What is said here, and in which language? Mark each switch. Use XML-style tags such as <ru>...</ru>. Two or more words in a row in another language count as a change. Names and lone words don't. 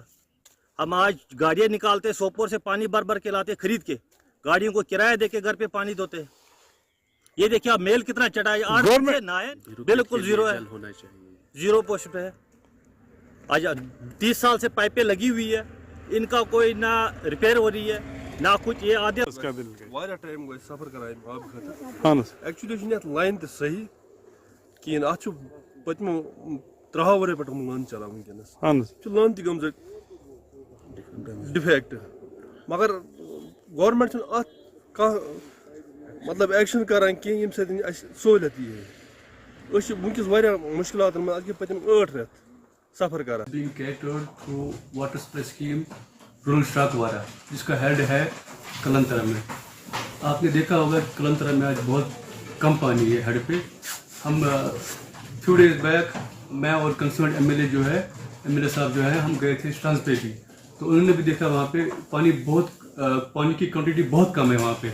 <ur>ہم آج گاڑیاں نکالتے، سوپور سے پانی بھر کے لاتے خرید کے، گاڑیوں کو کرایہ دے کے گھر پہ پانی دھوتے. یہ دیکھیں آپ میل کتنا چڑھا ہے. 8 سے 9 بالکل زیرو ہے، زیرو پوسٹ پہ ہے. آج 30 سال سے پائپیں لگی ہوئی ہے، ان کا کوئی نہ ریپیئر ہو رہی ہے نہ کچھ. یہ آدھے</ur> <ks>ٹائم گئی سفر کران آب خاطر ایکچولی یتھ لائن تہ صحیح کہین. ات پتمو 3 ؤری پہ لٲن چلان ونکس لٲن تہ گٔمٕژ ڈِفیکٹ، مگر گورمنٹ چھُنہٕ اتھ کانٛہہ مطلب ایکشن کران کینٛہہ ییٚمہِ سۭتۍ اسہِ سہوٗلیت یی ہے. أسۍ چھِ ونکس واریاہ مشکلاتن منٛز. اتھ گٔے پٔتِم 8 رٮ۪تھ سفر کران.</ks> <en>being catered through water supply scheme</en> <ur>رول شراکوارا، جس کا ہیڈ ہے کلنترا میں. آپ نے دیکھا ہوگا کلنترا میں آج بہت کم پانی ہے ہیڈ پہ. ہم فیو ڈیز بیک میں اور کنسرنڈ ایم ایل اے صاحب جو ہیں، ہم گئے تھے اسٹانس پہ بھی، تو انہوں نے بھی دیکھا وہاں پہ پانی کی کوانٹٹی بہت کم ہے وہاں پہ.</ur>